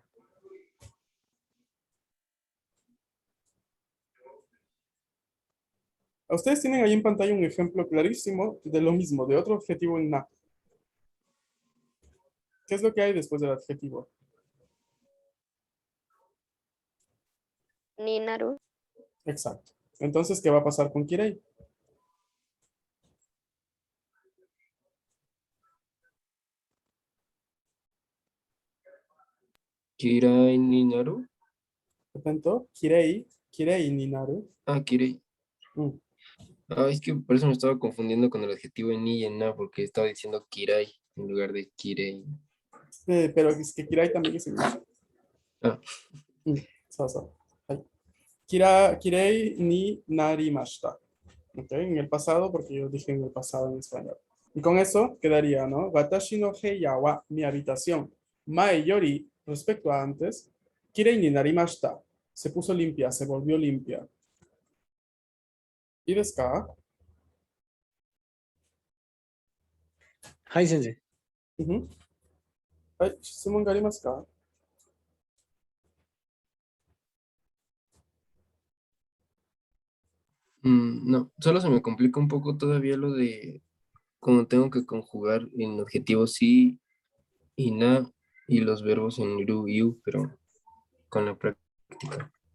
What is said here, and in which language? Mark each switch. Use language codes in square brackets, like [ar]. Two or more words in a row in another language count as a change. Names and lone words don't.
[es] Ustedes tienen ahí en pantalla un ejemplo clarísimo de lo mismo, de otro adjetivo en na. ¿Qué es lo que hay después del adjetivo? [ja] になる. [es] Exacto. Entonces, ¿qué va a pasar con kirei? [ja] 嫌いになる. [es] Por tanto, [ja] きれいになる. Kirei. Mm. [es] Es que por eso me estaba confundiendo con el adjetivo en ni y en na, porque estaba diciendo kirai en lugar de kirei. Pero es que kirei también es en na. Ah, Sasa. [ja] きれいになりました. [es] ¿Ok? En el pasado, porque yo dije en el pasado en español. Y con eso quedaría, ¿no? [ja] 私の部屋は, [es] mi habitación. [ja] 前より, [es] respecto a antes, [ja] きれいになりました. [es] Se puso limpia, se volvió limpia. [ja] いいですか? はい、先生。 [es] Ujú. [ja] はい、質問がありますか？ [es] no, solo se me complica un poco todavía lo de cómo tengo que conjugar en adjetivos sí y na y los verbos en ru y u, pero con la práctica.